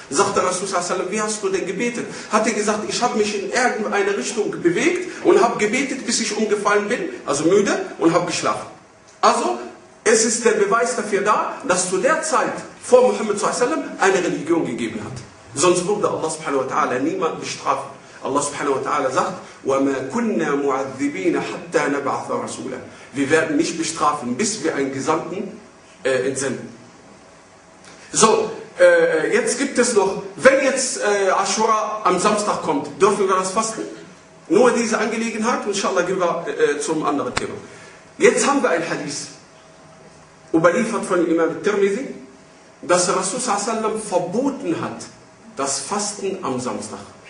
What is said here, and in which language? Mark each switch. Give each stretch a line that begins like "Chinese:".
German: Sagte Rasul, wie hast du denn gebetet? Hat er gesagt, ich habe mich in irgendeine Richtung bewegt und habe gebetet, bis ich umgefallen bin, also müde, und habe geschlafen. Also, es ist der Beweis dafür da, dass zu der Zeit vor Muhammad s.a.w. eine Religion gegeben hat. Sonst wurde Allah subhanahu wa ta'ala niemand bestraft.
Arabic: Allah subhanahu wa ta'ala sagt, وَمَا كُنَّا مُعَذِّبِينَ حَتَّى نَبَعْثَ رَسُولًا.
German: Wir werden nicht bestrafen, bis wir einen Gesandten entsenden. So, jetzt gibt es noch, wenn jetzt Ashura am Samstag kommt, dürfen wir das fasten? Nur diese Angelegenheit, inshallah gehen wir zum anderen Thema. Jetzt haben wir ein Hadith, überliefert von Imam Tirmidhi, dass Rasul sallallahu alaihi wasallam verboten hat, das Fasten am Samstag.